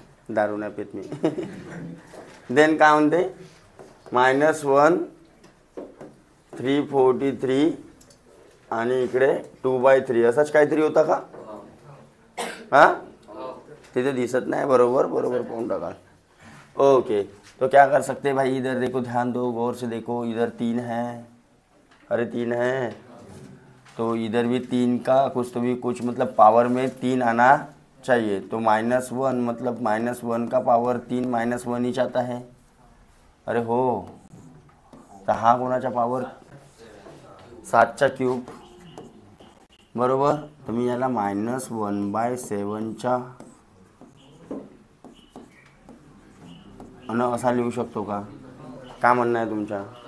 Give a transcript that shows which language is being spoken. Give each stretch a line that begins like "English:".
Marathi: दारू नाही पित मी. देन काय म्हणते, -1 343 आणि इकडे 2/3 असाच काहीतरी होता का. हाँ तिथे दिसत नाही. बरोबर बरोबर पाहून टाका.
Hindi: ओके तो क्या कर सकते हैं भाई, इधर देखो, ध्यान दो, गौर से देखो. इधर 3 है, अरे 3 है तो इधर भी 3 का कुछ तो भी कुछ मतलब पावर में 3 आना चाहिए. तो -1 मतलब -1 का पावर 3 -1 ही चाहता है.
Marathi: अरे हो, तर हा कोणाचा पावर 7चा क्यूब बरोबर. तर मी याला -1/7च्या आणि असा लिहू शकतो का. काय म्हणणं आहे तुमच्या.